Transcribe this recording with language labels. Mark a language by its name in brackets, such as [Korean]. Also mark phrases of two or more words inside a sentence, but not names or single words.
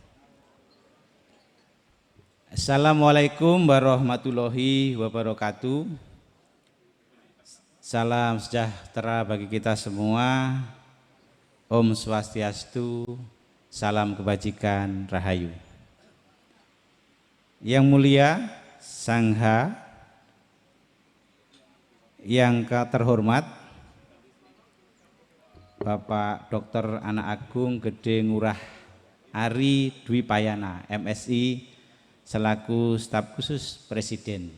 [Arabic] السلام عليكم ورحمة الله وبركاته. [Indonesian] Salam sejahtera bagi kita semua. Om Swastiastu, salam kebajikan, Rahayu. Yang mulia Sangha, yang terhormat Bapak Dr. Anak Agung Gede Ngurah Ari Dwi Payana, MSI, selaku staf khusus Presiden.